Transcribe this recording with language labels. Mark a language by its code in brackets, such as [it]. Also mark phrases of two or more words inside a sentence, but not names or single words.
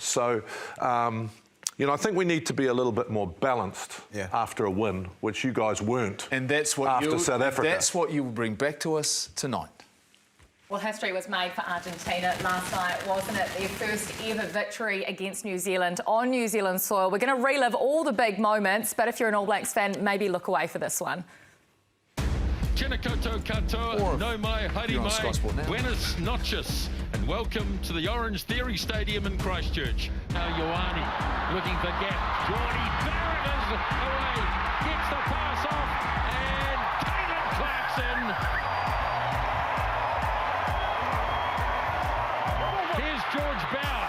[en] So, I think we need to be a little bit more balanced after a win, which you guys weren't after South Africa. That's what you will bring back to us tonight. Well, history was made for Argentina last night, wasn't it? Their first ever victory against New Zealand on New Zealand soil. We're going to relive all the big moments, but if you're an All Blacks fan, maybe look away for this one. [mi] Tēnā koutou katoa, no mai, haere mai, [es] buenas noches, [en] and welcome to the Orange Theory Stadium in Christchurch. Now Ioane looking for gap. Geordie Barrett is away, gets the pass off, and Caleb Clarkson. Here's George Bauer.